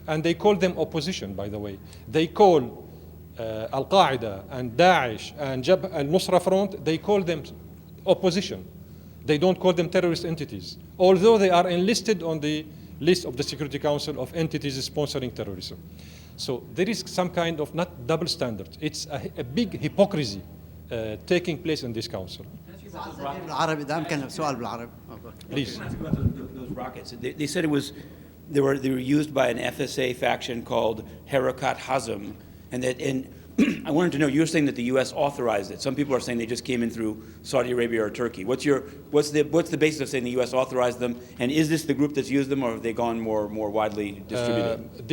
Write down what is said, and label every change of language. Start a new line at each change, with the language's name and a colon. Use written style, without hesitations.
English: And they call them opposition, by the way. They call Al-Qaeda and Daesh and Jabhat al-Nusra Front, they call them opposition. They don't call them terrorist entities, although they are enlisted on the list of the Security Council of entities sponsoring terrorism. So there is some kind of not double standards. It's a big hypocrisy taking place in this council.
Arabic: بالعربي إذا أمكن سؤال بالعربي.
English: Please. Those rockets. They said it was they were used by an FSA faction called Harakat Hazm, and I wanted to know, you're saying that the U.S. authorized it. Some people are saying they just came in through Saudi Arabia or Turkey. What's the basis of saying the U.S. authorized them? And is this the group that's used them, or have they gone more widely distributed?